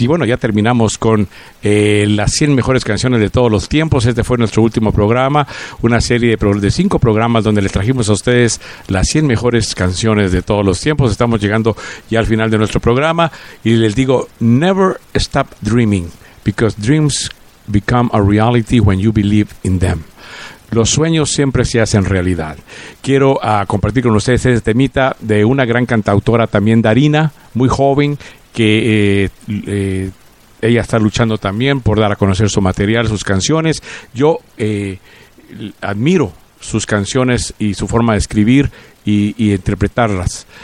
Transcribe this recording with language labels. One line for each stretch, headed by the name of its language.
Spanish: Y bueno, ya terminamos con las 100 mejores canciones de todos los tiempos. Este fue nuestro último programa, una serie de 5 programas donde les trajimos a ustedes las 100 mejores canciones de todos los tiempos. Estamos llegando ya al final de nuestro programa. Y les digo,
English: never stop dreaming, because dreams become a reality when you believe in them.
Spanish: Los sueños siempre se hacen realidad. Quiero compartir con ustedes este temita de una gran cantautora también, Darina, muy joven, que ella está luchando también por dar a conocer su material, sus canciones. Yo admiro sus canciones y su forma de escribir y interpretarlas.